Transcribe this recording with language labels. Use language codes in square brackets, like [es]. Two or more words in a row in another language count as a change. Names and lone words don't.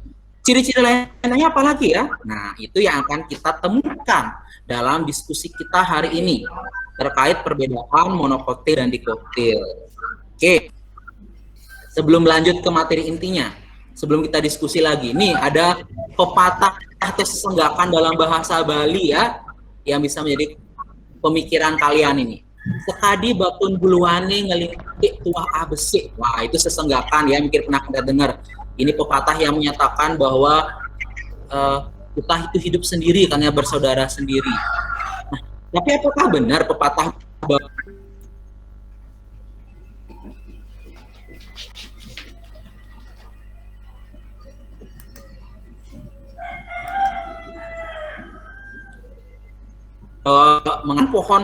[id] Ciri-ciri lainnya apa lagi ya? Nah, itu yang akan kita temukan dalam diskusi kita hari ini terkait perbedaan monokotil dan dikotil. Oke. Sebelum lanjut ke materi intinya, sebelum kita diskusi lagi, nih ada pepatah atau sesenggakan dalam bahasa Bali ya, yang bisa menjadi pemikiran kalian ini. [ban] Sekadi batun buluane ngelingkik tuah abesik. [id] Wah, itu sesenggakan ya, mungkin pernah kita dengar. Ini pepatah yang menyatakan bahwa kita itu hidup sendiri karena bersaudara sendiri. Nah, tapi apakah benar pepatah mengenai pohon?